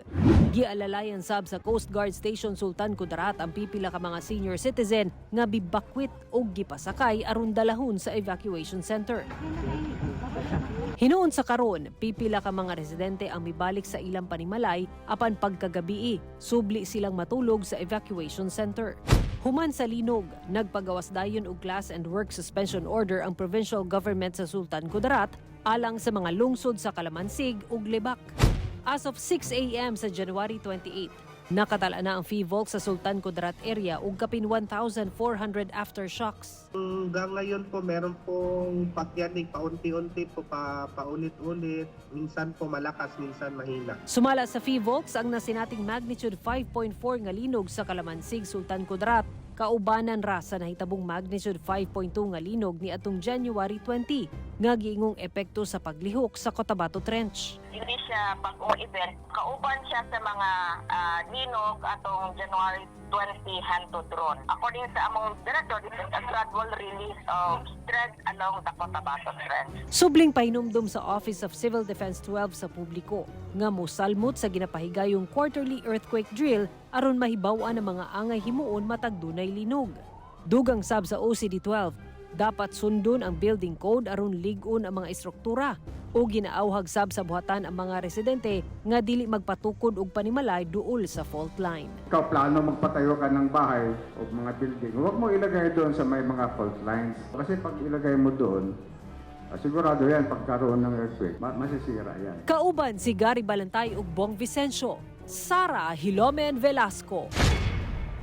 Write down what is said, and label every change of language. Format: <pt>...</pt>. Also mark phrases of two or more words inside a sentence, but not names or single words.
<ceb>Gialalayan sab sa Coast Guard Station Sultan Kudarat ang pipila ka mga senior citizen nga bibakwit ug gipasakay aron dalahon sa evacuation center. Hinuon sa karon, pipila ka mga residente ang mibalik sa ilang panimalay apan pagkagabii, subli silang matulog sa evacuation center. Human sa linog, nagpagawas dayon og</ceb> <en>class and work suspension order</en> <ceb>ang provincial government sa Sultan Kudarat alang sa mga lungsod sa Kalamansig ug Lebak.</ceb> <en>As of 6 a.m.</en> <ceb>sa January 28, nakatala na ang FIVOLC sa Sultan Kudarat area ug kapin 1,400 aftershocks.</ceb> <tl>Hanggang ngayon po meron pong pagyanig paunti-unti po paulit-ulit. Minsan po malakas, minsan mahina.</tl> <ceb>Sumala sa FIVOLC ang nasinating magnitude 5.4 nga linog sa Kalamansig, Sultan Kudarat. Kaubanan ra sa nahitabong magnitude 5.2 nga linog ni atong January 20 nga giingong epekto sa paglihok sa Cotabato Trench.</ceb> <tl>Hindi siya bagong event.</tl> <ceb>Kauban siya sa mga linog atong January 20 hanto drone.</ceb> <en>According</en> <ceb>sa among</ceb> <en>director, this is a gradual release of stress along the Cotabato Trench.</en> <ceb>Subling pahinumdum sa Office of Civil Defense 12 sa publiko nga mosalmot sa ginapahigayong</ceb> <en>quarterly earthquake drill</en> <ceb>aron mahibaw-an ang mga angay himuon matag dunay linog. Dugang sab sa OCD-12, dapat sundon ang</ceb> <en>building code</en> <ceb>aron lig-on ang mga estruktura o ginaawhag sab sa buhatan ang mga residente nga dili magpatukod og panimalay duol sa</ceb> <en>fault line.</en> <tl>Ikaw plano magpatayo ka ng bahay o mga building, huwag mo ilagay doon sa may mga</tl> <en>fault lines.</en> <tl>Kasi pag ilagay mo doon, sigurado yan pagkaroon ng earthquake, masisira yan.</tl> <ceb>Kauban si Gary Balantay ug Bong Vicencio, Sara Hilomen Velasco.</ceb>